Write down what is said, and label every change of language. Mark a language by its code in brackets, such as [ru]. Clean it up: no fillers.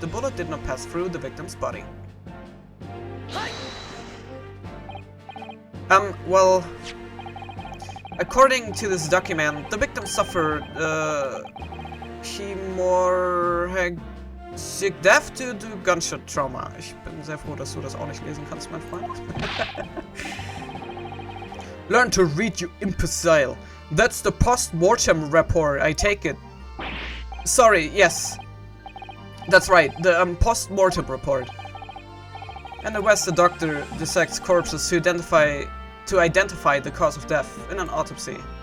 [en] The bullet did not pass through the victim's body. Well, according to this document, the victim suffered, hemorrhagic death due to gunshot trauma. [de] Ich bin sehr froh, dass du das auch nicht lesen kannst, mein Freund. [en] Learn to read, you imbecile. That's the Postmortem Report, I take it. Sorry, yes. That's right, the Postmortem Report. In the West, the doctor dissects corpses to identify the cause of death in an autopsy.